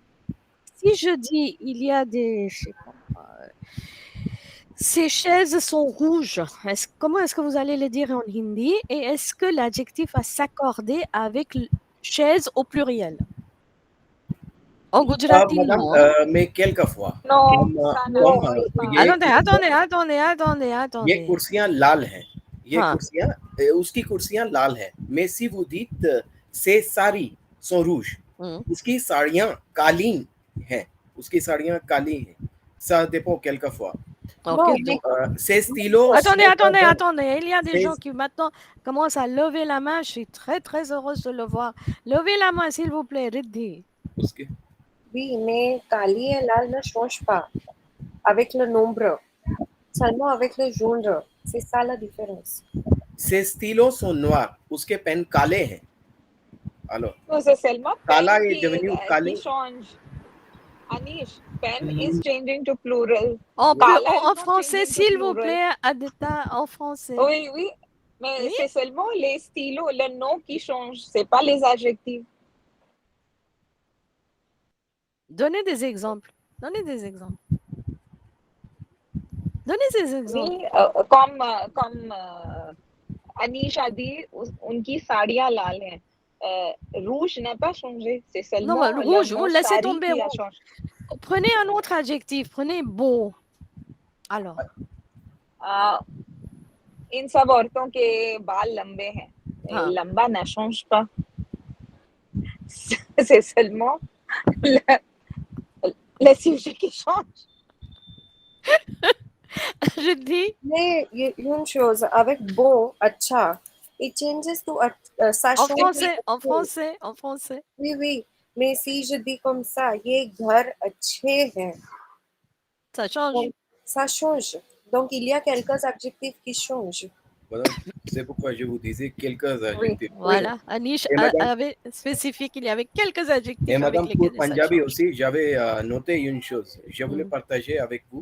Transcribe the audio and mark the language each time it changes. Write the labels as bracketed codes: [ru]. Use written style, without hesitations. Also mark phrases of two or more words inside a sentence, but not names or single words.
[fr] Si je dis il y a des, je sais pas, ces chaises sont rouges, comment est-ce que vous allez le dire en hindi? Et est-ce que l'adjectif va s'accorder avec chaise au pluriel? En gujarati, Madame, non, hein? mais quelquefois, No, comme, ça Non, n'arrive pas. Attendez. [hi] ये कुर्सियां लाल हैं, ये हाँ. कुर्सियां उसकी कुर्सियां लाल हैं, [fr] mais si vous dites ces saris sont rouges, Hmm. [hi] उसकी साड़ियां काली हैं, उसकी साड़ियां काली हैं, [fr] ça dépend quelquefois. Ok, non, donc, Ces stylos attendez. Il y a des Ces- gens qui maintenant commencent à lever la main. Je suis très, très heureuse de le voir. Levez la main, s'il vous plaît, Riddhi. [hi] उसके [fr] oui, mais Kali et Lal ne changent pas avec le nombre, seulement avec le genre. C'est ça la différence. ces stylos sont noirs, [hi] उसके पेन काले हैं. [fr] Alors, No, c'est seulement [hi] काला [fr] pen est devenu qui [hi] काले. [fr] change. [en] Anish, pen is changing to plural. [fr] En [en] Kala is not [fr] français, [en] changing to [fr] s'il vous [en] plural. [fr] plaît, Adita, en français. Oui, oui. Mais Oui. c'est seulement les stylos, le nom qui change. C'est pas les adjectifs. Donnez des exemples. Donnez des exemples. Oui, comme Anish a dit, [hi] उनकी साड़ियाँ लाल हैं. [fr] Rouge n'a pas changé. C'est seulement Non, mais le rouge, le vous mot laissez sari tomber qui a rouge. changé. Prenez un autre adjectif. Prenez beau. Alors, [hi] इन सब औरतों के बाल लंबे हैं. हाँ. लंबा ना [fr] change pas. C'est seulement le sujet qui change. Je dis, Mais une chose, avec beau, [en] acha, it changes to ça [fr] en change. français. Oui, oui. Mais si je dis comme ça, [hi] ये घर अच्छे हैं, [fr] Ça change. donc ça change. Donc il y a quelques adjectifs qui changent. Voilà, c'est pourquoi je vous disais quelques adjectifs. Voilà. Anish Et madame- avait spécifié qu'il y avait quelques adjectifs Et avec madame, lesquels pour ça Punjabi change. aussi, j'avais noté une chose. Je voulais partager avec vous.